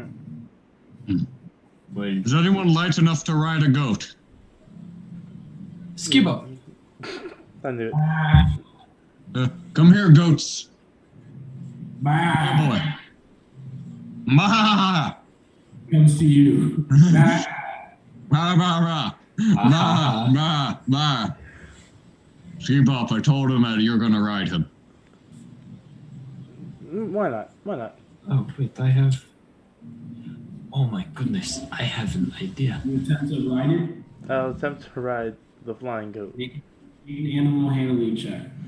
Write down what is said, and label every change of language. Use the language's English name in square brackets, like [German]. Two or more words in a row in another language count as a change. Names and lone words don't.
[English] Wait. Is anyone light enough to ride a goat? Skibbo. I knew it. Come here, goats. Bah, Oh boy. Ma! comes to you. Bah. Rah, rah, rah. Rah, rah, rah. Skibop, I told him that you're gonna ride him. Why not? Why not? Oh, wait, I have... Oh my goodness, I have an idea. You attempt to ride it. I'll attempt to ride the flying goat. Make an animal handling check.